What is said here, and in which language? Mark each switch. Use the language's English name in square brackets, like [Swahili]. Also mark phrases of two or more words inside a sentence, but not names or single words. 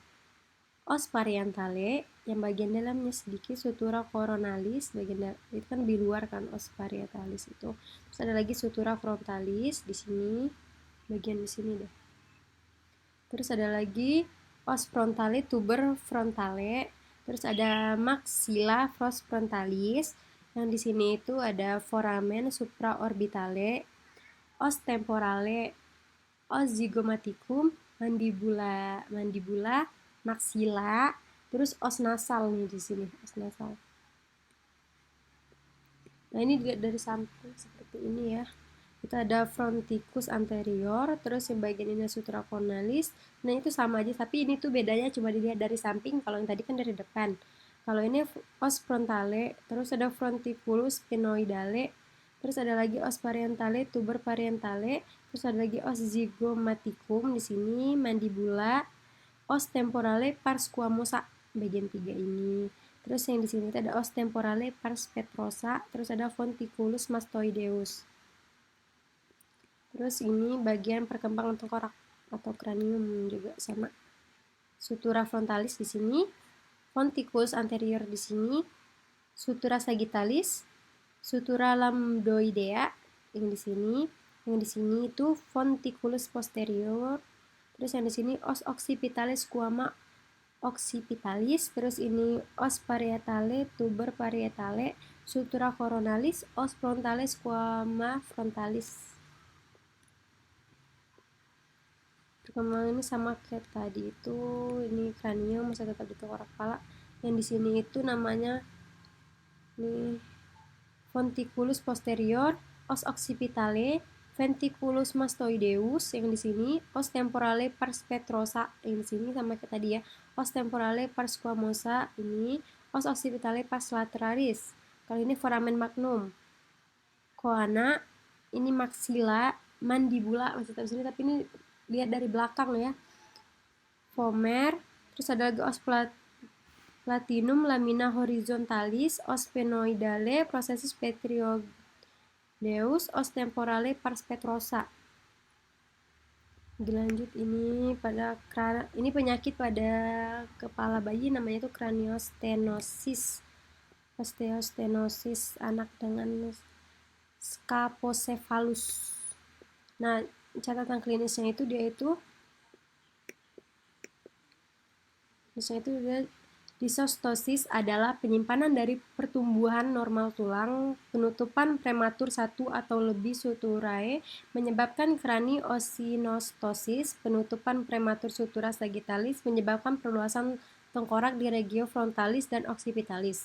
[Latin] Os parietale, [Indonesian] yang bagian dalamnya sedikit [Latin] sutura coronalis, [Indonesian] bagian itu kan di luar kan [Latin] os parietalis [Indonesian] itu. Terus ada lagi [Latin] sutura frontalis [Indonesian] di sini, bagian di sini deh. Terus ada lagi [Latin] os frontale, tuber frontale. [Indonesian] Terus ada [Latin] maxilla frontalis. [Indonesian] Yang di sini itu ada [Latin] foramen supraorbitale, os temporale, os zygomaticum, mandibula, maxilla, [Indonesian] terus [Latin] os nasal [Indonesian] nih di sini, [Latin] os nasal. [Indonesian] Nah, ini juga dari samping seperti ini ya. Kita ada [Latin] fronticus anterior, [Indonesian] terus yang bagian ini [Latin] sutura cornalis. [Indonesian] Nah, itu sama aja, tapi ini tuh bedanya cuma dilihat dari samping, kalau yang tadi kan dari depan. Kalau ini [Latin] os frontale, [Indonesian] terus ada [Latin] fronticulus spinoidale, [Indonesian] terus ada lagi [Latin] os parietale, tuber parietale, [Indonesian] terus ada lagi [Latin] os zygomaticum [Indonesian] di sini, mandibula, [Latin] os temporale pars squamosa [Indonesian] bagian 3 ini. Terus yang di sini ada [Latin] os temporale pars petrosa, [Indonesian] terus ada [Latin] fonticulus mastoideus. [Indonesian] Terus ini bagian perkembangan tengkorak atau kranium juga sama. [Latin] Sutura frontalis [Indonesian] di sini, [Latin] fonticulus anterior [Indonesian] di sini, [Latin] sutura sagittalis, sutura lambdoidea [Indonesian] yang di sini itu [Latin] fonticulus posterior. [Indonesian] Terus yang di sini [Latin] os occipitalis squama occipitalis, [Indonesian] terus ini [Latin] os parietale, tuber parietale, sutura coronalis, os frontale squama frontalis. [Indonesian] perkembangan ini sama kayak tadi itu, ini kranium masih tetap di tengkorak kepala. Yang di sini itu namanya nih [Latin] fonticulus posterior, os occipitale, ventriculus mastoideus [Indonesian] yang di sini, [Latin] os temporale pars petrosa [Indonesian] yang di sini sama kayak tadi ya, [Latin] os temporale pars squamosa ini, os occipitale pars lateralis. [Indonesian] Kalau ini [Latin] foramen magnum. [Indonesian] Coana, ini maxilla, mandibula masih tetap sini tapi ini lihat dari belakang ya. [Latin] Vomer, [Indonesian] terus ada lagi [Latin] os platinum lamina horizontalis, os sphenoidale, processus petrioideus, os temporale pars petrosa. [Indonesian] Dilanjut ini penyakit pada kepala bayi namanya itu craniostenosis. Osteostenosis anak dengan scapocephalus. Nah, catatan klinisnya itu dia disostosis adalah penyimpanan dari pertumbuhan normal tulang, penutupan prematur satu atau lebih suturae menyebabkan craniosinostosis, penutupan prematur [Latin] sutura sagittalis [Indonesian] menyebabkan perluasan tengkorak di [Latin] regio frontalis [Indonesian] dan occipitalis.